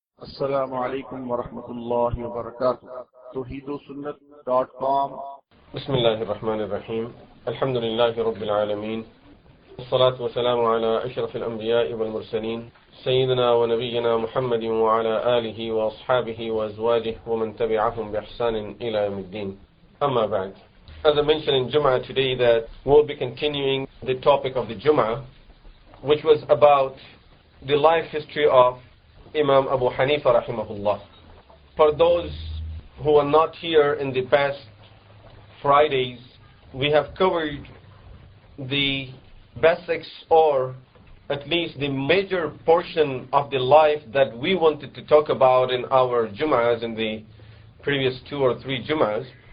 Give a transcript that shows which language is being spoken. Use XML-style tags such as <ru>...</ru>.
<ar>السلام عليكم ورحمة الله وبركاته. توحيدوسنة.com. بسم الله الرحمن الرحيم. الحمد لله رب العالمين، والصلاة والسلام على أشرف الأنبياء والمرسلين سيدنا ونبينا محمد وعلى آله وأصحابه وأزواجه ومن تبعهم بإحسان إلى يوم الدين. أما بعد.</ar> <en>As I mentioned in Jum'ah today, that we'll be continuing the topic of the Jum'ah, which was about the life history of Imam Abu Hanifah rahimahullah. For those who are not here in the past Fridays, we have covered the basics, or at least the major portion of the life that we wanted to talk about in our Jum'ahs in the previous 2 or 3 Jum'ahs.</en>